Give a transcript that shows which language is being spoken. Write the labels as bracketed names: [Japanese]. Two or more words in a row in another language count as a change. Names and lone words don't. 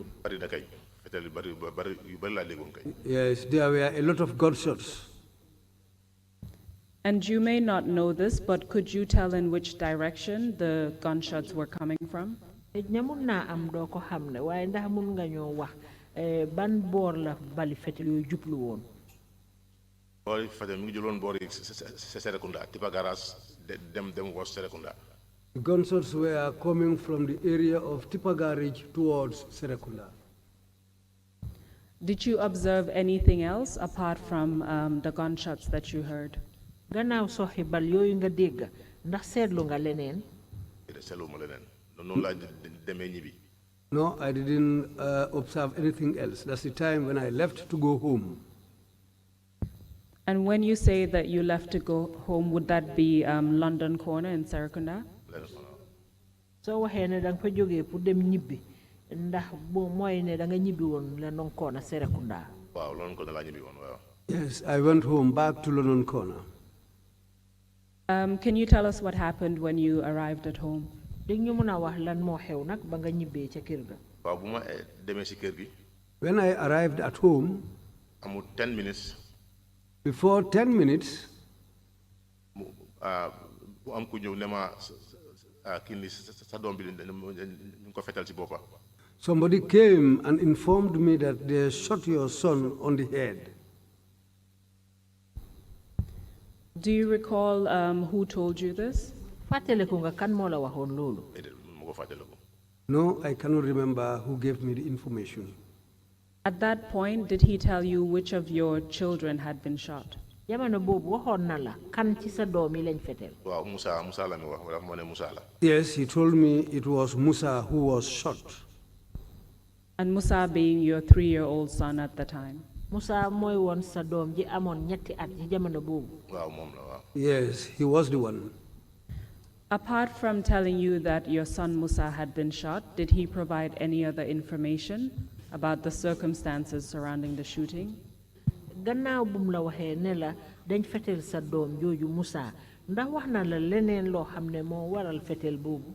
[Wolof] bari na kay fetel yu bari laa déggoon kay. [English] Yes, there were a lot of gunshots. And you may not know this, but could you tell in which direction the gunshots were coming from? [Wolof] ña mun naa am doo ko xam ne waaye ndax mun nga ñoo wax ban boor la bali fetel yooyu jublu woon. boori Fatick mi ngi jëloon boori Serekunda Tipa Garage dem was Serekunda. [English] The gunshots were coming from the area of Tipagarage towards Serekunda. Did you observe anything else apart from the gunshots that you heard? [Wolof] Gannaaw soxi bal yooyu nga dégg ndax seetlu nga leneen? Seetluwuma leneen noonu laa demee ñibbi. [English] No, I didn't observe anything else. That's the time when I left to go home. And when you say that you left to go home, would that be London Corner in Serekunda? [Wolof] soo waxee ne danga fa jógee pour dem ñibbi ndax boo mooy ne danga ñibbi woon London Corner Serekunda. waaw London Corner laa ñibbi woon waaw. [English] Yes, I went home back to London Corner. Can you tell us what happened when you arrived at home? [Wolof] Dégg ñu mën a wax lan moo xew nag ba nga ñibbee ca kër ga. waaw bu ma demee si kër gi. [English] When I arrived at home, [Wolof] amul 10 minutes. [English] Before 10 minutes, [Wolof] mu am ku ñëw ne ma kii ni sa doom bi ñu ko fetal ci boppa. [English] somebody came and informed me that they shot your son on the head. Do you recall who told you this? [Wolof] Fàttaliku nga kan moo la waxoon loolu? mu ko fàttaliku. [English] No, I cannot remember who gave me the information. At that point, did he tell you which of your children had been shot? [Wolof] Jamono boobu waxoon na la kan ci sa doom yi lañ fetel. waaw Musa la mi wax dafa ma ne Musa la. [English] Yes, he told me it was Musa who was shot. And Musa being your 3-year-old son at the time? [Wolof] Musa mooy woon sa doom ji amoon ñetti at ci jamono boobu. waaw moom la waaw. [English] Yes, he was the one. Apart from telling you that your son Musa had been shot, did he provide any other information about the circumstances surrounding the shooting? [Wolof] Gannaaw bu mu la waxee ne la dañ fetel sa doom jooju Musa ndax wax na la leneen loo xam ne moo waral fetel boobu?